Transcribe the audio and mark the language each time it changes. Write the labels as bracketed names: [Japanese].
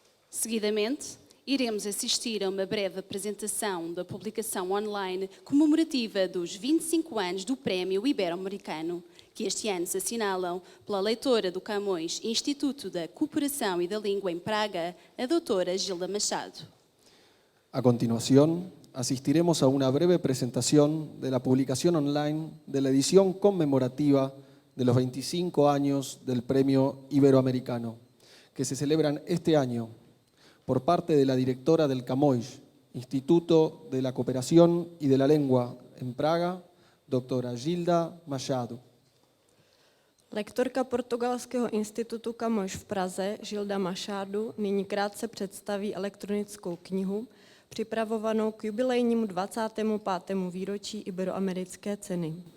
[Portuguese] Seguidamente, iremos assistir a uma breve apresentação da publicação online comemorativa dos 25 anos do Prémio Ibero-Americano, que que este ano se assinalam pela leitora do Camões Instituto da Cooperação e da Língua em Praga, a doutora Gilda Machado. [Spanish] A continuación, asistiremos a una breve presentación de la publicación online de la edición conmemorativa de los 25 años del Premio Iberoamericano, que se celebran este año por parte de la directora del Camões, Instituto de la Cooperación y de la Lengua en Praga, doctora Gilda Machado. [Czech] Lektorka Portugalského institutu Camões v Praze, Gilda Machado, nyní krátce představí elektronickou knihu připravovanou k jubilejnímu 25. výročí Iberoamerické ceny.